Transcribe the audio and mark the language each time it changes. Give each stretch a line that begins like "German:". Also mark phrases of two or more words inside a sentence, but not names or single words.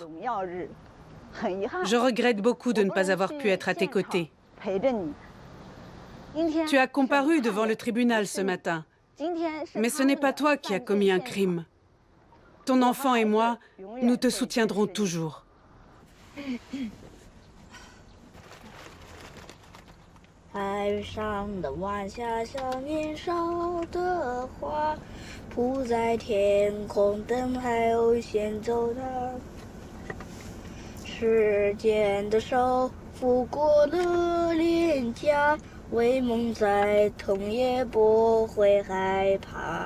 French: Je regrette beaucoup de ne pas avoir pu être à tes côtés. Tu as comparu devant le tribunal ce matin, mais ce n'est pas toi qui as commis un crime. Ton enfant et moi, nous te soutiendrons toujours.
Chinese: 海上的晚霞像年少的花，铺在天空，等海鸥先走它。时间的手拂过了脸颊，为梦再痛也不会害怕。